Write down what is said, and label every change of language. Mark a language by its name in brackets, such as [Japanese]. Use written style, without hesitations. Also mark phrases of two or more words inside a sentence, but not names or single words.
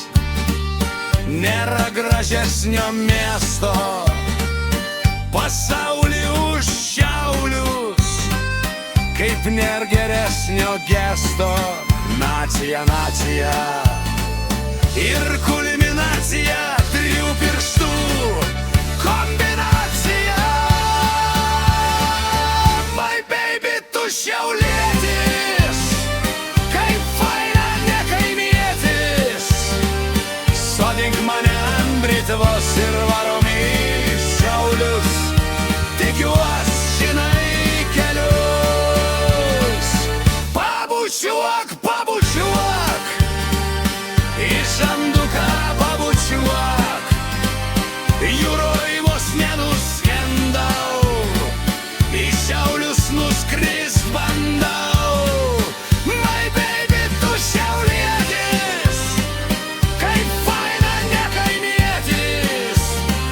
[Lithuanian] Nėra gražesnio miesto pasauly už Šiaulius, kaip nėra geresnio gesto. Nacija, nacija ir kulminacija, trijų pirštų kombinacija. [English] My baby, [Lithuanian] tu šiaulietis, kaip faina ne kaimietis. Sodink mane ant britvos ir varom į Šiaulius. Tikiuos žinai kelius. Pabučiuok, pabučiuok, į žanduką pabučiuok. Jūroj vos nenuskendau, į Šiaulius nuskrist bandau. [English] My baby, [Lithuanian] tu šiaulietis, kaip faina ne kaimietis.